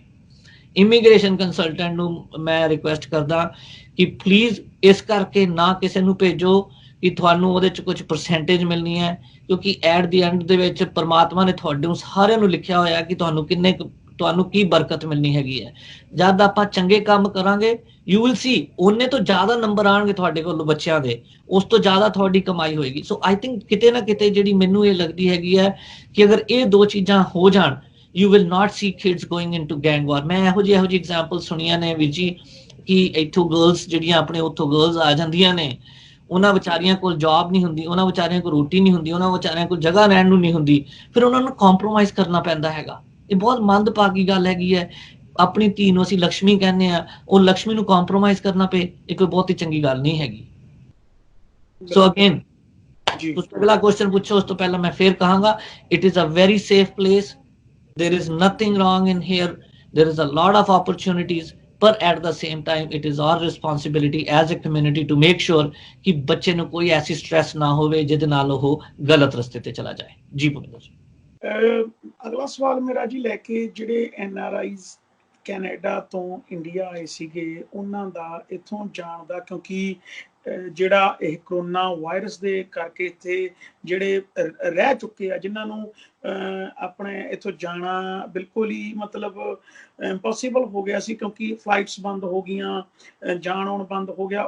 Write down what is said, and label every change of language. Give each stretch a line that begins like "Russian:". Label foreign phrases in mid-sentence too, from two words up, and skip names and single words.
Punjabi: ਇਮੀਗ੍ਰੇਸ਼ਨ ਕੰਸਲਟੈਂਟ ਨੂੰ ਮੈਂ ਰਿਕੁਐਸਟ ਕਰਦਾ ਕਿ ਪਲੀਜ਼ ਇਸ ਕਰਕੇ ਨਾ ਕਿਸੇ ਨੂੰ ਭੇਜੋ ਕਿ ਤੁਹਾਨੂੰ ਉਹਦੇ ਚ ਕੁਝ ਪਰਸੈਂਟੇਜ ਮਿਲਣੀ ਹੈ, ਕਿਉਂਕਿ
English: at the end
Punjabi: ਦੇ ਵਿੱਚ ਪਰਮਾਤਮਾ ਨੇ ਤੁਹਾਡੇ ਸਾਰਿਆਂ ਨੂੰ ਲਿਖਿਆ ਹੋਇਆ ਕਿ ਤੁਹਾਨੂੰ ਕੀ ਬਰਕਤ ਮਿਲਣੀ ਹੈਗੀ ਹੈ। ਜਦ ਆਪਾਂ ਚੰਗੇ ਕੰਮ ਕਰਾਂਗੇ
English: you will see
Punjabi: ਉਹਨੇ ਤੋਂ ਜ਼ਿਆਦਾ ਨੰਬਰ ਆਣਗੇ ਤੁਹਾਡੇ ਕੋਲ ਬੱਚਿਆਂ ਦੇ, ਉਸ ਤੋਂ ਜ਼ਿਆਦਾ ਤੁਹਾਡੀ ਕਮਾਈ ਹੋਏਗੀ।
English: so I think
Punjabi: ਕਿਤੇ ਨਾ ਕਿਤੇ ਜਿਹੜੀ ਮੈਨੂੰ ਇਹ ਲੱਗਦੀ ਹੈਗੀ ਹੈ ਕਿ ਅਗਰ ਇਹ 2 ਚੀਜ਼ਾਂ ਹੋ ਜਾਣ,
English: you will not see kids going into gang war।
Punjabi: ਮੈਂ ਇਹੋ ਜਿਹੀ ਐਗਜ਼ਾਮਪਲ ਸੁਣੀਆਂ ਨੇ ਵੀਰ ਜੀ ਕਿ ਇੱਥੋਂ ਗਰਲਸ ਜਿਹੜੀਆਂ ਆਪਣੇ ਉੱਥੋਂ ਗਰਲਸ ਆ ਜਾਂਦੀਆਂ ਨੇ, ਉਹਨਾਂ ਵਿਚਾਰੀਆਂ ਕੋਲ ਜੌਬ ਨਹੀਂ ਹੁੰਦੀ, ਉਹਨਾਂ ਵਿਚਾਰੀਆਂ ਕੋਲ ਰੋਟੀ ਨਹੀਂ ਹੁੰਦੀ, ਉਹਨਾਂ ਵਿਚਾਰੀਆਂ ਕੋਲ ਜਗ੍ਹਾ ਰਹਿਣ ਨੂੰ ਨਹੀਂ ਹੁੰਦੀ, ਫਿਰ ਉਹਨਾਂ ਨੂੰ ਕੰਪਰੋਮਾਈਜ਼ ਕਰਨਾ ਪੈਂਦਾ ਹੈਗਾ। ਇਹ ਬਹੁਤ ਮੰਦਭਾਗੀ ਗੱਲ ਹੈਗੀ ਹੈ। ਆਪਣੀ ਧੀ ਨੂੰ ਅਸੀਂ ਲక్ష్ਮੀ ਕਹਿੰਦੇ ਆ, ਉਹ ਲక్ష్ਮੀ ਨੂੰ ਕੰਪਰੋਮਾਈਜ਼ ਕਰਨਾ ਪਏ, ਇਹ ਕੋਈ ਬਹੁਤ ਹੀ ਚੰਗੀ ਗੱਲ ਨਹੀਂ ਹੈਗੀ। ਸੋ ਅਗੇਨ ਤੁਸੀਂ ਅਗਲਾ ਕੁਐਸਚਨ ਪੁੱਛੋ, ਉਸ ਤੋਂ ਪਹਿਲਾਂ ਮੈਂ ਫੇਰ ਕਹਾਂਗਾ
English: it is a very safe place. There is nothing wrong in here. There is a lot of opportunities, but at the same time, it is our responsibility as a community to make sure
Punjabi: ਕਿ ਬੱਚੇ ਨੂੰ ਕੋਈ ਐਸੀ ਸਟ੍ਰੈਸ ਨਾ ਹੋਵੇ ਜਿਹਦੇ ਨਾਲ ਉਹ ਗਲਤ ਰਸਤੇ ਤੇ ਚਲਾ ਜਾਏ। ਜੀ ਭੁਪਿੰਦਰ ਜੀ। ਅਗਲਾ ਸਵਾਲ ਮੇਰਾ ਜੀ ਲੈ ਕੇ ਜਿਹੜੇ NRIs ਕੈਨੇਡਾ ਤੋਂ ਇੰਡੀਆ ਆਏ ਸੀਗੇ ਉਹਨਾਂ ਦਾ ਇੱਥੋਂ ਜਾਣ ਦਾ, ਕਿਉਂਕਿ ਜਿਹੜਾ ਇਹ ਕਰੋਨਾ ਵਾਇਰਸ ਦੇ ਕਰਕੇ ਇੱਥੇ ਜਿਹੜੇ ਰਹਿ ਚੁੱਕੇ ਆ, ਜਿਨ੍ਹਾਂ ਨੂੰ ਆਪਣੇ ਇੱਥੋਂ ਜਾਣਾ ਬਿਲਕੁਲ ਹੀ ਮਤਲਬ ਇੰਪੋਸੀਬਲ ਹੋ ਗਿਆ ਸੀ, ਕਿਉਂਕਿ ਫਲਾਈਟਸ ਬੰਦ ਹੋ ਗਈਆਂ, ਜਾਣ ਆਉਣ ਬੰਦ ਹੋ ਗਿਆ।